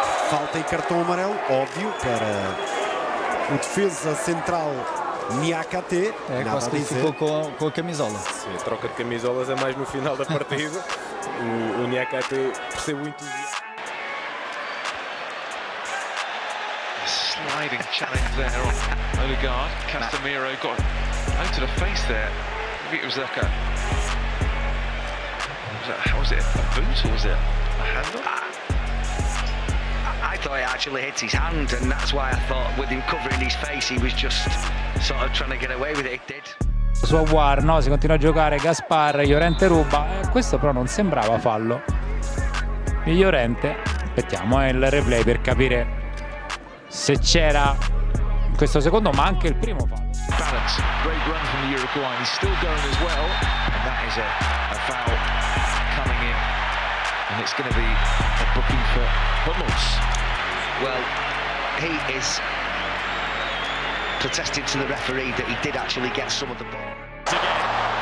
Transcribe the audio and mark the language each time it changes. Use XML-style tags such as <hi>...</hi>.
<pt>Falta e cartão amarelo, óbvio, para o defesa central Niakate. É, quase que ficou com a camisola. Sim, a troca de camisolas é mais no final da partida. O Niakate percebe muito.</pt> <en>Sliding challenge there on Odegaard. Casemiro got out to the face there. Maybe it was like a... How was it? A boot or was it a handle? I thought it actually hit his hand, and that's why I thought with him covering his face he was just sort of trying to get away with it. It did.</en> <it>Su Aguar, no? Si continua a giocare Gaspar, Llorente ruba. Questo però non sembrava fallo di Llorente. Aspettiamo il replay per capire se c'era in questo secondo, ma anche il primo fallo.</it> <en>Balance, great run from the Uruguayan. He's still going as well, and that is a foul coming in, and it's going to be a booking for Hummels. Well, he is protesting to the referee that he did actually get some of the ball.</en>